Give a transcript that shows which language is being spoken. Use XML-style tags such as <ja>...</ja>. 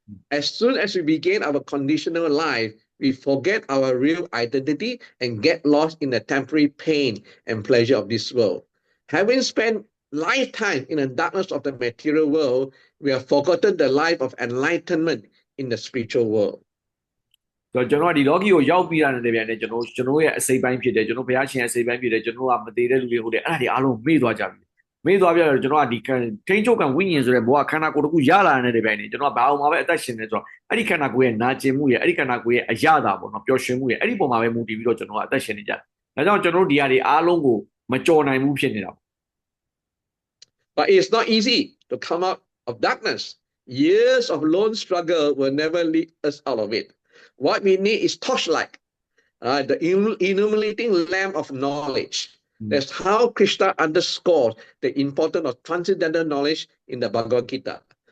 <en>As soon as we begin our conditional life, we forget our real identity and get lost in the temporary pain and pleasure of this world. Having spent lifetime in the darkness of the material world, we have forgotten the life of enlightenment in the spiritual world.</en> <my>ကျွန်တော်ဒီလောကီကိုရောက်ပြီးတာနဲ့တပြိုင်နက်ကျွန်တော်ရဲ့အစိတ်ပိုင်းဖြစ်တယ်ကျွန်တော်ဘုရားရှင်အစိတ်ပိုင်းဖြစ်တယ်ကျွန်တော်ကမသေးတဲ့လူတွေဟုတ်တယ်အဲ့ဒါတွေအားလုံးမေ့သွားကြပြီမေ့သွားပြတော့ကျွန်တော်ကဒီထိန်းချုပ်ကံဝိညာဉ်ဆိုတဲ့ဘဝခန္ဓာကိုယ်တစ်ခုရလာတဲ့တပြိုင်နက်ကျွန်တော်ကဘာအောင်မှာပဲအသက်ရှင်နေဆိုတော့အဲ့ဒီခန္ဓာကိုယ်ရဲ့နာကျင်မှုရဲ့အဲ့ဒီခန္ဓာကိုယ်ရဲ့အရသာပေါ့နော်ပျော်ရွှင်မှုရဲ့အဲ့ဒီပုံမှာပဲမူတည်ပြီးတော့ကျွန်တော်ကအသက်ရှင်နေကြတယ်ဒါကြောင့်ကျွန်တော်တို့ဒီဟာတွေအားလုံးကိုမကြော်နိုင်ဘူးဖြစ်နေတာ</my> <en>But it's not easy to come out of darkness. Years of lone struggle will never lead us out of it. What we need is torchlight, the illuminating lamp of knowledge. That's how Krishna underscores the importance of transcendental knowledge in the Bhagavad Gita.</en>